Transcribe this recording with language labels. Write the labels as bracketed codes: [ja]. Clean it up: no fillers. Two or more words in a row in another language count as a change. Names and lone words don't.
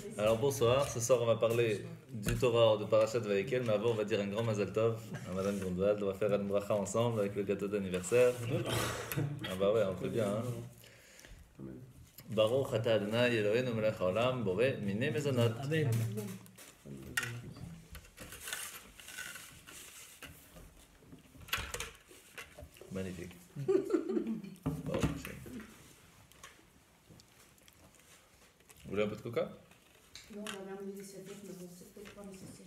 [fr] Alors bonsoir, ce soir on va parler du Torah de Parashat Vayekel, mais avant on va dire un grand [he] מזל טוב [fr] à Madame Grunwald, on va faire une bracha ensemble avec le gâteau d'anniversaire. Ah bah ouais, on fait bien hein. [he] ברוך אתה אדוני אלוהינו מלך העולם בורא מיני מזונות. [fr] Amen. Magnifique. [he] ברוך השם. [fr] Vous voulez un peu de coca? Non, on va même laisser mais bon, c'est peut-être pas nécessaire.